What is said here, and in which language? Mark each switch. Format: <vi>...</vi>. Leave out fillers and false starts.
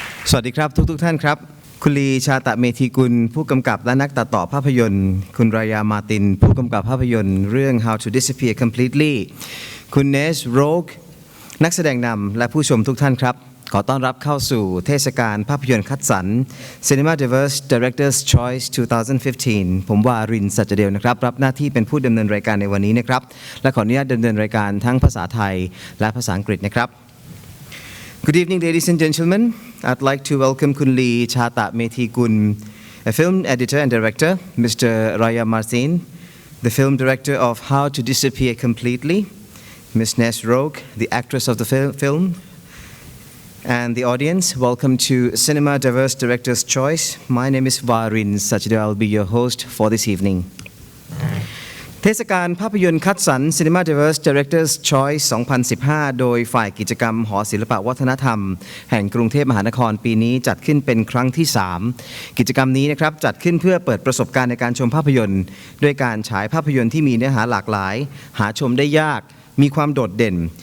<th>สวัสดีครับทุกท่านครับคุณลีชาตะเมธีกุลผู้กำกับและนักตัดต่อภาพยนตร์คุณรายามาตินผู้กำกับภาพยนตร์เรื่อง How to Disappear Completely คุณเนสโรกนักแสดงนำและผู้ชมทุกท่านครับขอต้อนรับเข้าสู่เทศกาลภาพยนตร์คัดสรร Cinema Diverse Directors Choice 2015 ผมวารินทร์ สัจเดลนะครับรับหน้าที่เป็นผู้ดำเนินรายการในวันนี้นะครับและขออนุญาตดำเนินรายการทั้งภาษาไทยและภาษาอังกฤษนะครับ</th> <en>Good evening, ladies and gentlemen. I'd like to welcome Kun Lee Chata Methikun, a film editor and director, Mr. Raya Martin, the film director of How to Disappear Completely, Ms. Nes Rogue, the actress of the film, and the audience. Welcome to Cinema Diverse Director's Choice. My name is Varin Sachdev. I'll be your host for this evening.</en> <th>เทศกาลภาพยนตร์คัดสรร Cinema Diverse Directors Choice 2015 โดยฝ่ายกิจกรรมหอศิลปวัฒนธรรมแห่งกรุงเทพมหานครปีนี้จัดขึ้นเป็นครั้งที่ 3 กิจกรรมนี้นะครับจัดขึ้นเพื่อเปิดประสบการณ์ในการชมภาพยนตร์ด้วยการฉายภาพยนตร์ที่มีเนื้อหาหลากหลายหาชมได้ยากมีความโดดเด่น</th>